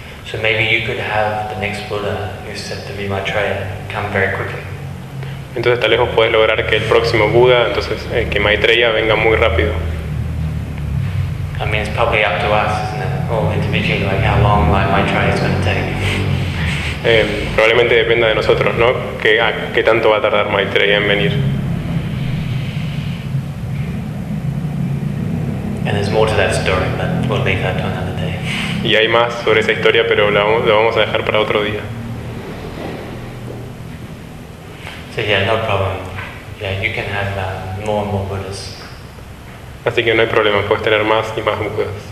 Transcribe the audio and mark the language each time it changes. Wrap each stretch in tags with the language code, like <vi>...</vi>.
<en>So maybe you could have the next Buddha who said to be my train come very quickly.</en> <es>Entonces tal vez vos podés lograr que el próximo Buda, entonces que Maitreya, venga muy rápido.</es> <en>I mean, it's probably up to us, isn't it? All individually, like how long my Maitreya is going to take.</en> <es>Probablemente dependa de nosotros, ¿no? ¿Qué tanto va a tardar Maitreya en venir?</es> <en>And there's more to that story, but we'll leave that to another day.</en> <es>Y hay más sobre esa historia, pero lo vamos a dejar para otro día.</es> <en>So yeah, no problem. Yeah, you can have more and more Buddhas.</en> <es>Así que no hay problema, puedes tener más y más Buddhas.</es>